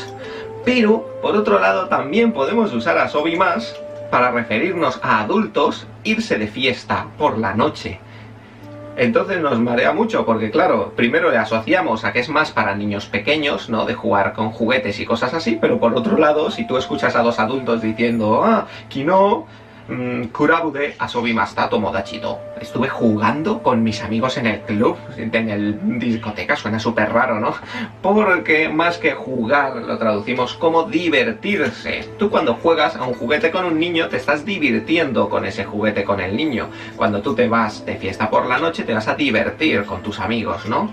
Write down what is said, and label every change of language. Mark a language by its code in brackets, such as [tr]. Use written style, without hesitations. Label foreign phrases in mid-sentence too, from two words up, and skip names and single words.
[es] Pero, por otro lado, también podemos usar asobimasu para referirnos a adultos irse de fiesta por la noche. Entonces nos marea mucho porque, claro, primero le asociamos a que es más para niños pequeños, ¿no? De jugar con juguetes y cosas así, pero por otro lado, si tú escuchas a dos adultos diciendo, [ja] 昨日クラブで遊びました友達と. [es] Estuve jugando con mis amigos en el club, en el discoteca, suena súper raro, ¿no? Porque más que jugar lo traducimos como divertirse. Tú cuando juegas a un juguete con un niño te estás divirtiendo con ese juguete con el niño. Cuando tú te vas de fiesta por la noche te vas a divertir con tus amigos, ¿no?